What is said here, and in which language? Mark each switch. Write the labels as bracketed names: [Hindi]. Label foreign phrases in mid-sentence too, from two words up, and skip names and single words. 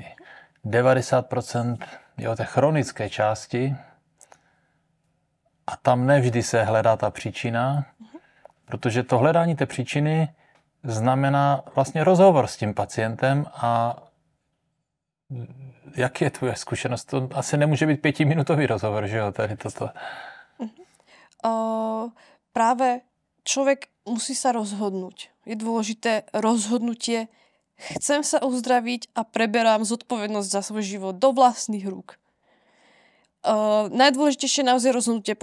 [Czech] 90% je o té chronické části a tam nevždy se hledá ta příčina, protože to hledání té příčiny znamená vlastně rozhovor s tím pacientem a jak je tvoje zkušenost? To asi nemůže být 5minutový rozhovor, že jo? Tady toto. [Slovak] Práve človek musí sa rozhodnúť. Je dôležité rozhodnutie. Chcem sa uzdraviť a preberám zodpovednosť za svoj život do vlastných rúk. Najdôležitejšie je naozaj rozhodnutie.